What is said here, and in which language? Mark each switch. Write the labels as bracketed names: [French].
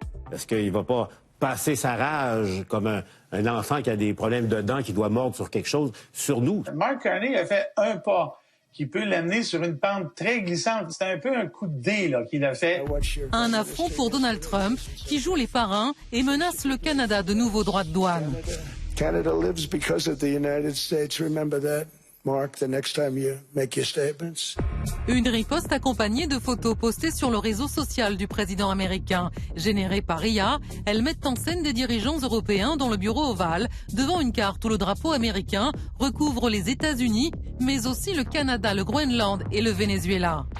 [French] Est-ce qu'il ne va pas passer sa rage comme un enfant qui a des problèmes de dents, qui doit mordre sur quelque chose, sur nous? Mark Carney a fait un pas qui peut l'amener sur une pente très glissante. C'est un peu un coup de dé qu'il a fait. Un affront pour Donald Trump qui joue les parrains et menace le Canada de nouveaux droits de douane. [English] Canada lives because of the United States. Remember that, Mark, the next time you make your statements. [French] Une riposte accompagnée de photos postées sur le réseau social du président américain. Générées par IA, elles mettent en scène des dirigeants européens dans le bureau ovale, devant une carte où le drapeau américain recouvre les États-Unis, mais aussi le Canada, le Groenland et le Venezuela.